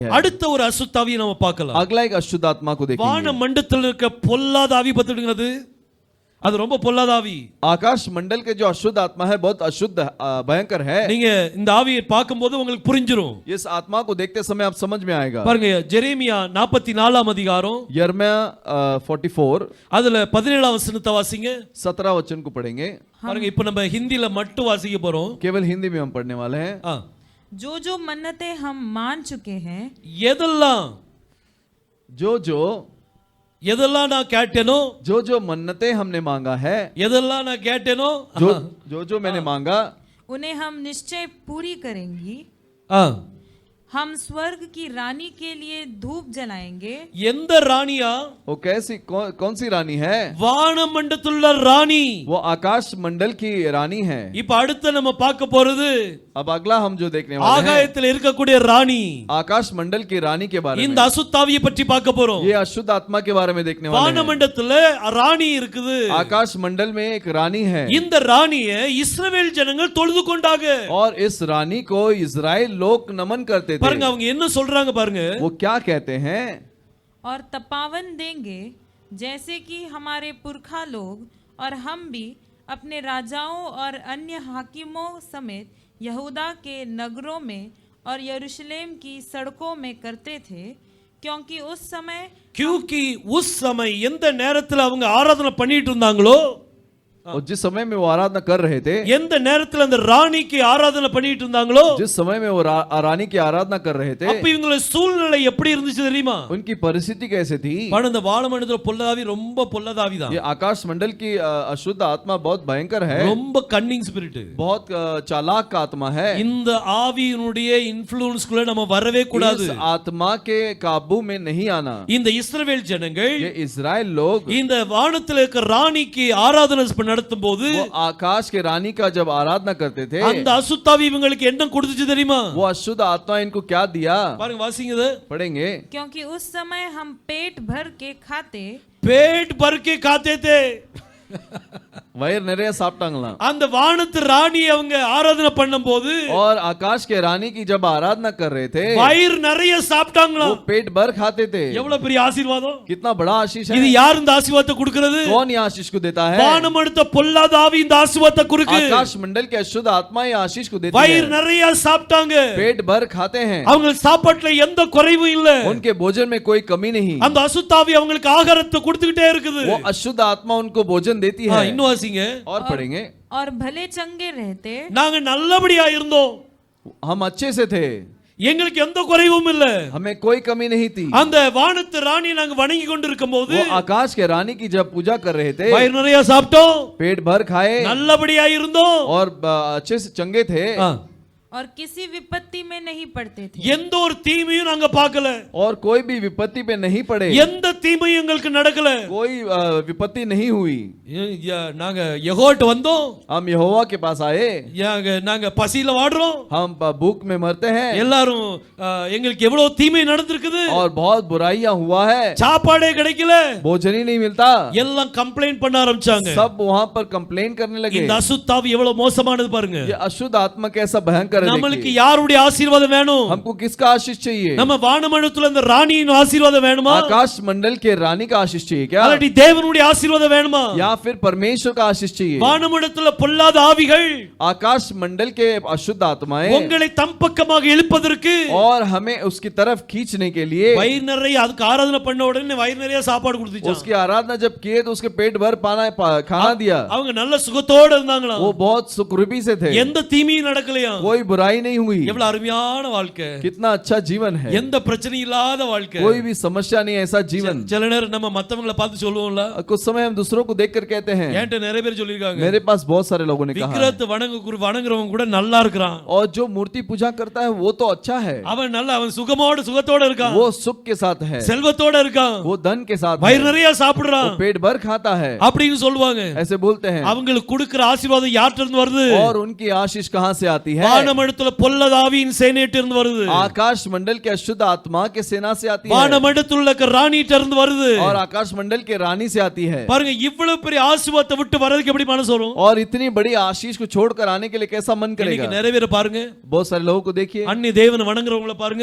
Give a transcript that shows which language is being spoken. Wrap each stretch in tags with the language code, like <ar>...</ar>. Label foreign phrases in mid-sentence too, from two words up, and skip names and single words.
<ta>அடுத்த ஒரு அசுத்தாவியை நாம பார்க்கலாம்.</ta> <hi>अगला एक अशुद्ध आत्मा को देखेंगे.</hi> <ta>வான மண்டலத்தில் இருக்க பொல்லாத ஆவி பத்திடுங்கிறது அது ரொம்ப பொல்லாத ஆவி.</ta> <hi>आकाश मंडल के जो अशुद्ध आत्मा है बहुत अशुद्ध भयंकर है.</hi> <ta>நீங்க இந்த ஆவியை பார்க்கும்போது உங்களுக்கு புரிஞ்சிரும்.</ta> <hi>इस आत्मा को देखते समय आप समझ में आएगा.</hi> <ta>பாருங்க ஜெரேமியா 44 அதிகாரம்</ta> <hi>यिर्मयाह 44</hi> <ta>அதுல 17 வசனத்தை வாசிங்க.</ta> <hi>17 वचन को पढ़ेंगे.</hi> <ta>பாருங்க இப்போ நம்ம ஹிந்தில மட்டும் வாசிக்க போறோம்.</ta> <hi>केवल हिंदी में हम पढ़ने वाले हैं. जो जो मन्नतें हम मान चुके हैं,</hi> <ta>எதெல்லாம் எதெல்லாம் நான் கேட்டேனோ,</ta> <hi>जो जो मन्नतें हमने मांगा है,</hi> <ta>எதெல்லாம் நான் கேட்டேனோ,</ta> <hi>जो मैंने मांगा, उन्हें हम निश्चय पूरी करेंगी. हम स्वर्ग की रानी के लिए धूप जलाएंगे.</hi> <ta>எந்த ராணியா?</ta> <hi>वो कैसी कौन सी रानी है?</hi> <ta>வானமண்டலத்துள்ள ராணி.</ta> <hi>वो आकाश मंडल की रानी है.</hi> <ta>இப்போ அடுத்து நம்ம பார்க்க போறது</ta> <hi>अब अगला हम जो देखने वाले हैं</hi> <ta>ஆகாயத்தில் இருக்கக்கூடிய ராணி,</ta> <hi>आकाश मंडल की रानी के बारे में.</hi> <ta>இந்த அசுத்தாவியை பற்றி பார்க்க போறோம்.</ta> <hi>ये अशुद्ध आत्मा के बारे में देखने वाले हैं.</hi> <ta>வானமண்டலத்துல ராணி இருக்குது.</ta> <hi>आकाश मंडल में एक रानी है.</hi> <ta>இந்த ராணியை இஸ்ரவேல் ஜனங்கள் தொழுது கொண்டாங்க.</ta> <hi>और इस रानी को इजराइल लोग नमन करते थे.</hi> <ta>பாருங்க அவங்க என்ன சொல்றாங்க பாருங்க.</ta> <hi>वो क्या कहते हैं? और तपावन देंगे जैसे कि हमारे पुरखा लोग और हम भी अपने राजाओं और अन्य हाकिमों समेत यहूदा के नगरों में और यरूशलेम की सड़कों में करते थे, क्योंकि उस समय</hi> <ta>எந்த நேரத்துல அவங்க ஆராதனை பண்ணிட்டு இருந்தாங்களோ,</ta> <hi>और जिस समय में वो आराधना कर रहे थे,</hi> <ta>எந்த நேரத்துல அந்த ராணிக்கு ஆராதனை பண்ணிட்டு இருந்தாங்களோ,</ta> <hi>जिस समय में वो रानी की आराधना कर रहे थे,</hi> <ta>அப்ப இவங்களோட சூழ்நிலை எப்படி இருந்துச்சு தெரியுமா?</ta> <hi>उनकी परिस्थिति कैसे थी?</hi> <ta>இந்த வானமண்டலத்துல பொல்லாதாவி ரொம்ப பொல்லாதாவி தான்.</ta> <hi>ये आकाश मंडल की अशुद्ध आत्मा बहुत भयंकर है.</hi> <ta>ரொம்ப</ta> <en>cunning spirit,</en> <hi>बहुत चालाक आत्मा है.</hi> <ta>இந்த ஆவியினுடைய இன்ஃப்ளூயன்ஸ்க்குள்ள நம்ம வரவே கூடாது.</ta> <hi>इस आत्मा के काबू में नहीं आना.</hi> <ta>இந்த இஸ்ரவேல் ஜனங்கள்,</ta> <hi>ये इजराइल लोग</hi> <ta>இந்த வானத்துல இருக்க ராணிக்கு ஆராதனை நடத்தும் போது,</ta> <hi>वो आकाश के रानी का जब आराधना करते थे,</hi> <ta>அந்த அசுத்தாவி இவங்களுக்கு என்ன கொடுத்துச்சு தெரியுமா?</ta> <hi>वो अशुद्ध आत्मा इनको क्या दिया?</hi> <ta>பாருங்க வாசிங்க இத.</ta> <hi>पढ़ेंगे. क्योंकि उस समय हम पेट भर के खाते थे.</hi> <ta>वयर நிறைய சாப்பிட்டாங்களாம். அந்த வானத்து ராணி அவங்க ஆராதனை பண்ணும்போது,</ta> <hi>और आकाश के रानी की जब आराधना कर रहे थे,</hi> <ta>வயிறு நிறைய சாப்பிட்டாங்களாம்.</ta> <hi>वो पेट भर खाते थे.</hi> <ta>எவ்வளவு பெரிய ஆசீர்வாதம்!</ta> <hi>कितना बड़ा आशीष है.</hi> <ta>இது யார் இந்த ஆசீர்வாதத்தை கொடுக்கிறது?</ta> <hi>कौन ये आशीष को देता है?</hi> <ta>வானமண்டல பொல்லாத ஆவி இந்த ஆசீர்வாதத்தை கொடுக்கு.</ta> <hi>आकाश मंडल के अशुद्ध आत्मा ये आशीष को देती है.</hi> <ta>வயிறு நிறைய சாப்பிட்டாங்க.</ta> <hi>पेट भर खाते हैं.</hi> <ta>அவங்க சாப்பாட்டுல எந்த குறைவும் இல்ல.</ta> <hi>उनके भोजन में कोई कमी नहीं.</hi> <ta>அந்த அசுத்தாவி அவங்களுக்கு ஆகாரத்தை கொடுத்துக்கிட்டே இருக்குது.</ta> <hi>वो अशुद्ध आत्मा उनको भोजन देती है.</hi> <ta>இன்னும் வாசிங்க.</ta> <hi>और पढ़ेंगे. और भले चंगे रहते,</hi> <ta>நாங்க நல்லபடியா இருந்தோம்,</ta> <hi>हम अच्छे से थे,</hi> <ta>எங்களுக்கு எந்த குறைவும் இல்ல.</ta> <hi>हमें कोई कमी नहीं थी.</hi> <ta>அந்த வானத்து ராணி நாங்க வணங்கி கொண்டிருக்கும்போது,</ta> <hi>वो आकाश के रानी की जब पूजा कर रहे थे,</hi> <ta>வயிறு நிறைய சாப்பிட்டோம்,</ta> <hi>पेट भर खाए,</hi> <ta>நல்லபடியா இருந்தோம்,</ta> <hi>और अच्छे से चंगे थे, और किसी विपत्ति में नहीं पड़ते थे.</hi> <ta>எந்த ஒரு தீமையும் நாங்க பார்க்கல.</ta> <hi>और कोई भी विपत्ति पे नहीं पड़े.</hi> <ta>எந்த தீமையும் எங்களுக்கு நடக்கல.</ta> <hi>कोई विपत्ति नहीं हुई.</hi> <ta>நாங்க யெகோவாட்ட வந்தோம்,</ta> <hi>हम यहोवा के पास आए,</hi> <ta>நாங்க பசியில வாடுறோம்,</ta> <hi>हम भूख में मरते हैं,</hi> <ta>எல்லாரும் எங்களுக்கு எவ்வளவு தீமை நடந்திருக்குது,</ta> <hi>और बहुत बुराइयां हुआ है,</hi> <ta>சாப்பாடே கிடைக்கல,</ta> <hi>भोजन ही नहीं मिलता,</hi> <ta>எல்லாம் கம்ப்ளைண்ட் பண்ண ஆரம்பிச்சாங்க.</ta> <hi>सब वहां पर कंप्लेन करने लगे.</hi> <ta>இந்த அசுத்தாவி எவ்வளவு மோசமானது பாருங்க.</ta> <hi>ये अशुद्ध आत्मा कैसा भयंकर है.</hi> <ta>நமக்கு யாருடைய ஆசீர்வாதம் வேணும்?</ta> <hi>हमको किसका आशीष चाहिए?</hi> <ta>நம்ம வானமண்டலத்துல இந்த ராணியின் ஆசீர்வாதம் வேணுமா?</ta> <hi>आकाश मंडल के रानी का आशीष चाहिए क्या?</hi> <ta>அல்லது தேவனுடைய ஆசீர்வாதம் வேணுமா?</ta> <hi>या फिर परमेश्वर का आशीष चाहिए?</hi> <ta>வானமண்டலத்துல பொல்லாத ஆவிகள்,</ta> <hi>आकाश मंडल के अशुद्ध आत्माएं</hi> <ta>உங்களை தம் பக்கமாக இழுப்பதற்கு,</ta> <hi>और हमें उसकी तरफ खींचने के लिए,</hi> <ta>வயிறு நிறைய அதுக்கு ஆராதனை பண்ண உடனே வயிறு நிறைய சாப்பாடு கொடுத்துச்சு.</ta> <hi>उसकी आराधना जब किए तो उसके पेट भर खाना दिया.</hi> <ta>அவங்க நல்ல சுகத்தோட இருந்தாங்களா?</ta> <hi>वो बहुत सुखरूपी से थे,</hi> <ta>எந்த தீமையும் நடக்கலையா?</ta> <hi>कोई बुराई नहीं हुई.</hi> <ta>எவ்வளவு அருமையான வாழ்க்கை!</ta> <hi>कितना अच्छा जीवन है.</hi> <ta>எந்த பிரச்சனை இல்லாத வாழ்க்கை.</ta> <hi>कोई भी समस्या नहीं, ऐसा जीवन.</hi> <ta>சில நேரம் நம்ம மத்தவங்கள பார்த்து சொல்லுவோம்ல,</ta> <hi>कुछ समय हम दूसरों को देखकर कहते हैं,</hi> <ta>என்கிட்ட நிறைய பேர் சொல்லிருக்காங்க,</ta> <hi>मेरे पास बहुत सारे लोगों ने कहा,</hi> <ta>விக்கிரத்தை வணங்குறவங்க கூட நல்லா இருக்கான்,</ta> <hi>और जो मूर्ति पूजा करता है वो तो अच्छा है,</hi> <ta>அவன் சுகத்தோட இருக்கான்,</ta> <hi>वो सुख के साथ है,</hi> <ta>செல்வத்தோட இருக்கான்,</ta> <hi>वो धन के साथ,</hi> <ta>வயிறு நிறைய சாப்பிடுறான்,</ta> <hi>पेट भर खाता है,</hi> <ta>அப்படின்னு சொல்லுவாங்க.</ta> <hi>ऐसे बोलते हैं.</hi> <ta>அவங்களுக்கு கொடுக்கிற ஆசீர்வாதம் யார்ட்ட இருந்து வருது?</ta> <hi>और उनकी आशीष कहां से आती है?</hi> <ta>வானமண்டலத்துல பொல்லதாவியின் சேனையிட்ட இருந்து வருது.</ta> <hi>आकाश मंडल के अशुद्ध आत्मा के सेना से आती है</hi> <ta>வானமண்டலத்துல இருக்க ராணிட்ட இருந்து வருது.</ta> <hi>और आकाश मंडल के रानी से आती है।</hi> <ta>பாருங்க இவ்வளவு பெரிய ஆசீர்வாதத்தை விட்டு வரதுக்கு எப்படி மனசு வரும்?</ta> <hi>और इतनी बड़ी आशीष को छोड़कर आने के लिए कैसा मन</hi> <ta>இன்னைக்கு</ta> <hi>करेगा?</hi> <ta>நிறைவேற பாருங்க.</ta> <hi>बहुत सारे लोगों को देखिए,</hi> <ta>அந்நிய தேவனை வணங்குறவங்கள பாருங்க.</ta>